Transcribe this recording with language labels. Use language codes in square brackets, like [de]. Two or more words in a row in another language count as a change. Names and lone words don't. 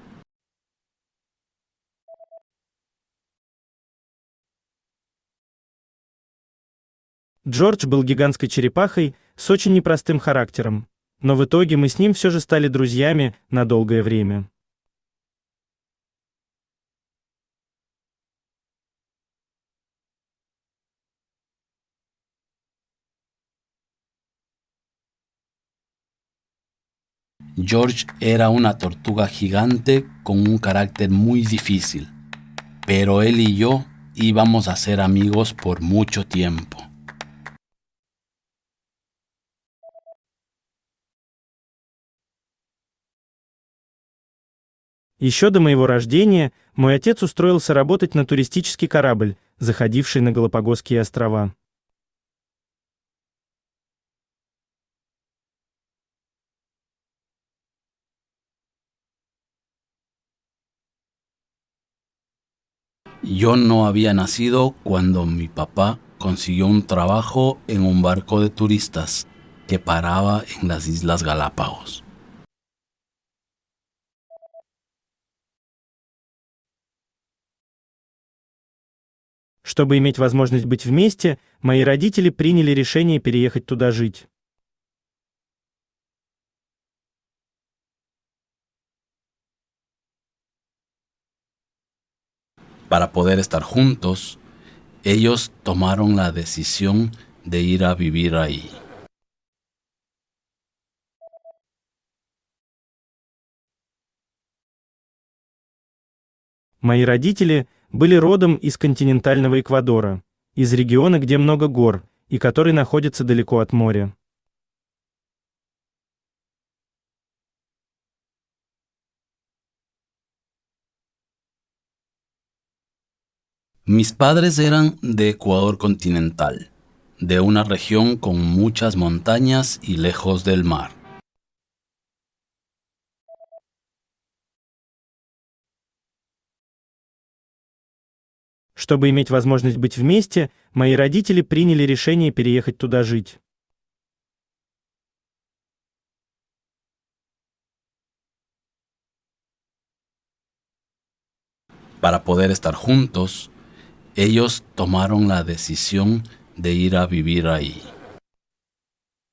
[ru] Джордж был гигантской черепахой с очень непростым характером, но в итоге мы с ним все же стали друзьями на долгое время. [es] George era una tortuga gigante con un carácter muy difícil, pero él y yo íbamos a ser amigos por mucho tiempo. [ru] Еще до моего рождения мой отец устроился работать на туристический корабль, заходивший на Галапагосские острова. [es] Yo no había nacido cuando mi papá consiguió un trabajo en un barco de turistas que paraba en las Islas Galápagos. [ru] Чтобы иметь возможность быть вместе, мои родители приняли решение переехать туда жить. [es] Para poder estar juntos, ellos tomaron la decisión de ir a vivir ahí. [ru] Мои родители были родом из континентального Эквадора, из региона, где много гор, и который находится далеко от моря. [es] Mis padres eran de Ecuador continental, de una región con muchas montañas y lejos del mar. [ru] Чтобы иметь возможность быть вместе, мои родители приняли решение переехать туда жить. [es] Para poder estar juntos, ellos tomaron la decisión de ir a vivir ahí.